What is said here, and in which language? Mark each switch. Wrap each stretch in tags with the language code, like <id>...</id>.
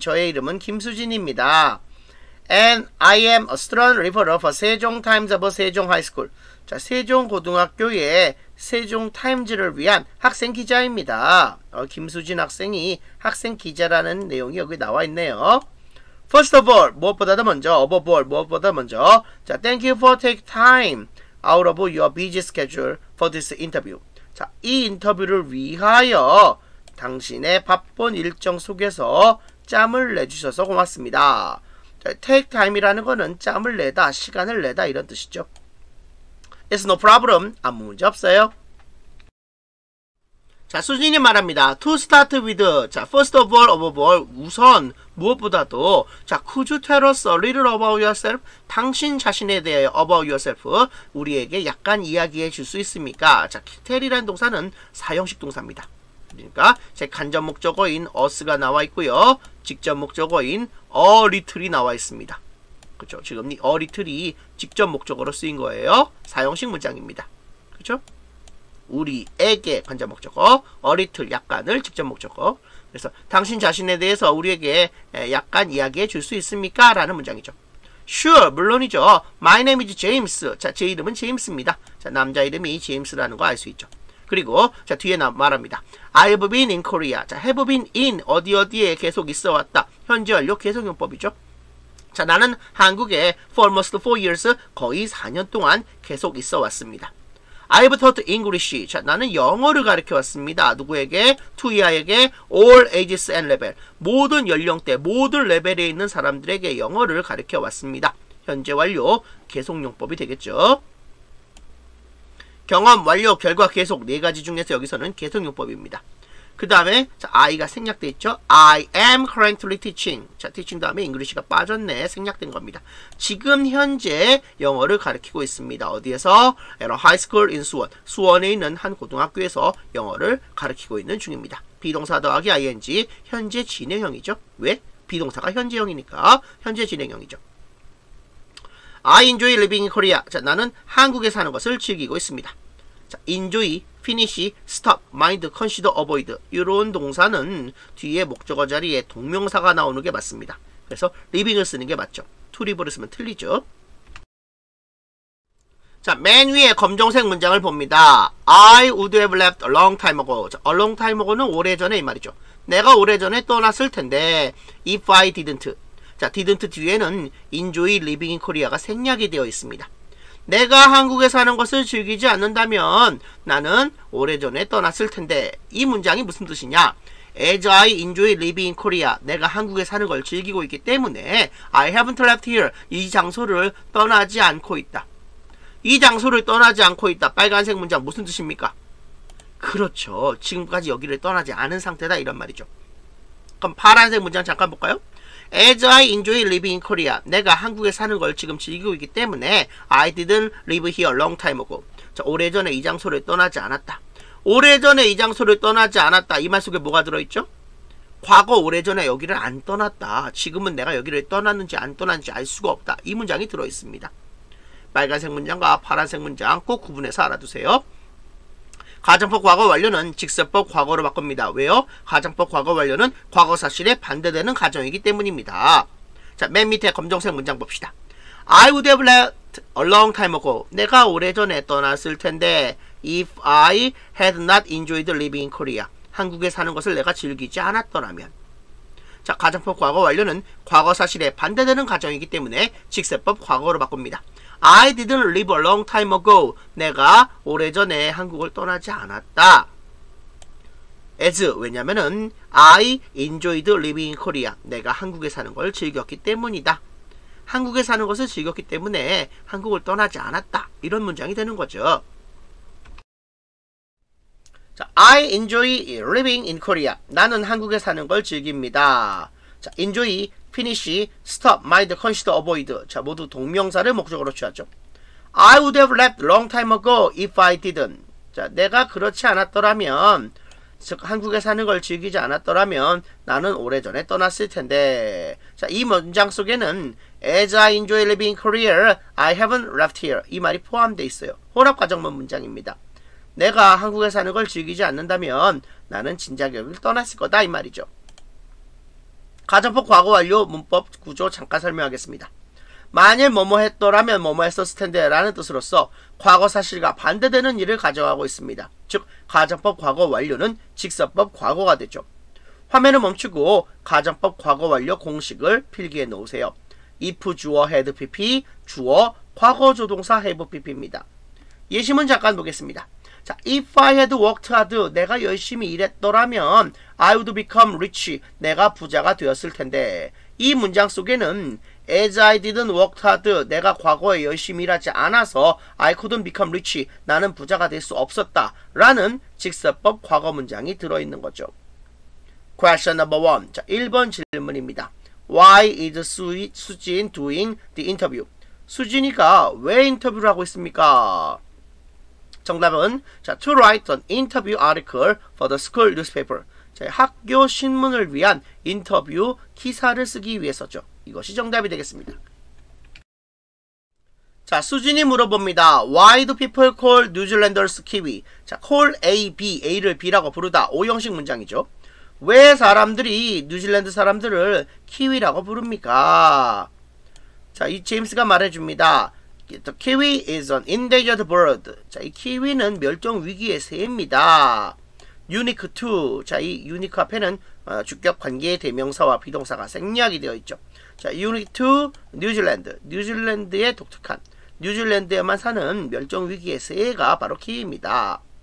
<ko>저의 이름은 김수진입니다.</ko> <en>And I am a student reporter for 세종 타임즈 of 세종 하이스쿨.</en> <ko>자, 세종 고등학교의 세종 타임즈를 위한 학생 기자입니다. 김수진 학생이 학생 기자라는 내용이 여기 나와 있네요.</ko> <en>First of all,</en> <ko>무엇보다도 먼저,</ko> <en>above all,</en> <ko>무엇보다 먼저.</ko> <en>자, thank you for taking time out of your busy schedule for this interview.</en> <ko>자, 이 인터뷰를 위하여 당신의 바쁜 일정 속에서 짬을 내주셔서 고맙습니다. 자, take time이라는 거는 짬을 내다, 시간을 내다 이런 뜻이죠.</ko> <en>It's no problem.</en> <ko>아무 문제 없어요. 자, 수진이 말합니다.</ko> <en>To start with. 자, first of all, above all.</en> <ko>우선 무엇보다도 자,</ko> <en>could you tell us a little about yourself?</en> <ko>당신 자신에 대해 about yourself. 우리에게 약간 이야기해 줄 수 있습니까? 자, tell이라는 동사는 사형식 동사입니다. 그러니까 제 간접 목적어인 us가 나와 있고요. 직접 목적어인 a little이 나와 있습니다. 그렇죠? 지금 이 a little이 직접 목적어로 쓰인 거예요. 사형식 문장입니다. 그렇죠? 우리에게 간접 목적어, a little 약간을 직접 목적어. 그래서 당신 자신에 대해서 우리에게 약간 이야기해 줄 수 있습니까? 라는 문장이죠.</ko> <en>Sure,</en> <ko>물론이죠.</ko> <en>My name is James.</en> <ko>자, 제 이름은 제임스입니다. 자, 남자 이름이 제임스라는 거 알 수 있죠. 그리고 자, 뒤에 말합니다.</ko> <en>I've been in Korea.</en> <ko>자,</ko> <en>have been in</en> <ko>어디에 계속 있어 왔다. 현재 완료 계속용법이죠. 자, 나는 한국에</ko> <en>for almost 4 years,</en> <ko>거의 4년 동안 계속 있어 왔습니다.</ko> <en>I've taught English.</en> <ko>자, 나는 영어를 가르쳐 왔습니다. 누구에게?</ko> <en>투이아에게 all ages and level.</en> <ko>모든 연령대, 모든 레벨에 있는 사람들에게 영어를 가르쳐 왔습니다. 현재 완료, 계속용법이 되겠죠. 경험, 완료, 결과, 계속 네 가지 중에서 여기서는 계속용법입니다. 그 다음에 I가 생략돼 있죠.</ko> <en>I am currently teaching.</en> <ko>자, teaching 다음에 English가 빠졌네. 생략된 겁니다. 지금 현재 영어를 가르치고 있습니다. 어디에서?</ko> <en>At a high school in 수원.</en> <ko>수원에 있는 한 고등학교에서 영어를 가르치고 있는 중입니다. 비동사 더하기 ing, 현재 진행형이죠. 왜? 비동사가 현재형이니까 현재 진행형이죠.</ko> <en>I enjoy living in Korea.</en> <ko>자, 나는 한국에 사는 것을 즐기고 있습니다. 자,</ko> <en>enjoy, finish, stop, mind, consider, avoid</en> <ko>이런 동사는 뒤에 목적어 자리에 동명사가 나오는 게 맞습니다. 그래서 living을 쓰는 게 맞죠. to live를 쓰면 틀리죠. 자, 맨 위에 검정색 문장을 봅니다.</ko> <en>I would have left a long time ago.</en> <ko>자,</ko> <en>a long time ago</en> <ko>는 오래전에 이 말이죠. 내가 오래전에 떠났을 텐데</ko> <en>if I didn't.</en> <ko>자, didn't 뒤에는</ko> <en>enjoy living in Korea</en> <ko>가 생략이 되어 있습니다. 내가 한국에 사는 것을 즐기지 않는다면 나는 오래전에 떠났을 텐데 이 문장이 무슨 뜻이냐?</ko> <en>As I enjoy living in Korea,</en> <ko>내가 한국에 사는 걸 즐기고 있기 때문에</ko> <en>I haven't left here,</en> <ko>이 장소를 떠나지 않고 있다. 이 장소를 떠나지 않고 있다. 빨간색 문장 무슨 뜻입니까? 그렇죠. 지금까지 여기를 떠나지 않은 상태다 이런 말이죠. 그럼 파란색 문장 잠깐 볼까요?</ko> <en>As I enjoy living in Korea,</en> <ko>내가 한국에 사는 걸 지금 즐기고 있기 때문에</ko> <en>I didn't live here a long time ago.</en> <ko>자, 오래전에 이 장소를 떠나지 않았다. 오래전에 이 장소를 떠나지 않았다. 이 말 속에 뭐가 들어있죠? 과거 오래전에 여기를 안 떠났다. 지금은 내가 여기를 떠났는지 안 떠났는지 알 수가 없다. 이 문장이 들어있습니다. 빨간색 문장과 파란색 문장 꼭 구분해서 알아두세요. 가정법 과거 완료는 직설법 과거로 바꿉니다. 왜요? 가정법 과거 완료는 과거 사실에 반대되는 가정이기 때문입니다. 자, 맨 밑에 검정색 문장 봅시다.</ko> <en>I would have left a long time ago.</en> <ko>내가 오래전에 떠났을 텐데</ko> <en>if I had not enjoyed living in Korea.</en> <ko>한국에 사는 것을 내가 즐기지 않았더라면. 자, 가정법 과거 완료는 과거 사실에 반대되는 가정이기 때문에 직설법 과거로 바꿉니다.</ko> <en>I didn't live a long time ago.</en> <ko>내가 오래전에 한국을 떠나지 않았다.</ko> <en>as,</en> <ko>왜냐면은</ko> <en>I enjoyed living in Korea.</en> <ko>내가 한국에 사는 걸 즐겼기 때문이다. 한국에 사는 것을 즐겼기 때문에 한국을 떠나지 않았다. 이런 문장이 되는 거죠.</ko> <en>자, I enjoy living in Korea.</en> <ko>나는 한국에 사는 걸 즐깁니다.</ko> <en>자, enjoy, finish, stop, mind, consider, avoid.</en> <ko>자, 모두 동명사를 목적으로 취하죠.</ko> <en>I would have left long time ago if I didn't.</en> <ko>자, 내가 그렇지 않았더라면, 즉 한국에 사는 걸 즐기지 않았더라면 나는 오래전에 떠났을 텐데. 자, 이 문장 속에는</ko> <en>As I enjoy living in Korea, I haven't left here.</en> <ko>이 말이 포함되어 있어요. 혼합과정문 문장입니다. 내가 한국에 사는 걸 즐기지 않는다면 나는 진작 여기를 떠났을 거다 이 말이죠. 가정법 과거 완료 문법 구조 잠깐 설명하겠습니다. 만일 뭐뭐 했더라면 뭐뭐 했었을 텐데 라는 뜻으로서 과거 사실과 반대되는 일을 가정하고 있습니다. 즉 가정법 과거 완료는 직설법 과거가 되죠. 화면을 멈추고 가정법 과거 완료 공식을 필기해 놓으세요. if 주어 had pp, 주어 과거 조동사 have pp입니다. 예시문 잠깐 보겠습니다.</ko> <en>자, if I had worked hard,</en> <ko>내가 열심히 일했더라면</ko> <en>I would become rich,</en> <ko>내가 부자가 되었을 텐데. 이 문장 속에는</ko> <en>as I didn't work hard,</en> <ko>내가 과거에 열심히 일하지 않아서</ko> <en>I couldn't become rich,</en> <ko>나는 부자가 될 수 없었다 라는 직설법 과거 문장이 들어있는 거죠.</ko> <en>Question number 1.</en> <ko>자, 1번 질문입니다.</ko> <en>Why is 수진 doing the interview?</en> <ko>수진이가 왜 인터뷰를 하고 있습니까? 정답은 자,</ko> <en>to write an interview article for the school newspaper.</en> <ko>자, 학교 신문을 위한 인터뷰 기사를 쓰기 위해서죠. 이것이 정답이 되겠습니다. 자, 수진이 물어봅니다.</ko> <en>Why do people call New Zealanders Kiwi? 자, call A, B,</en> <ko>A를 B라고 부르다. O형식 문장이죠. 왜 사람들이 뉴질랜드 사람들을 키위라고 부릅니까? 자, 이 제임스가 말해줍니다.</ko> <en>The kiwi is an endangered bird.</en> <ko>자, 이 키위는 멸종 위기의 새입니다. unique to. 자, 이 unique 앞에는 주격 관계의 대명사와 비동사가 생략이 되어 있죠. 자, unique to 뉴질랜드. 뉴질랜드의 독특한, 뉴질랜드에만 사는 멸종위기의 새가 바로 키위입니다.</ko>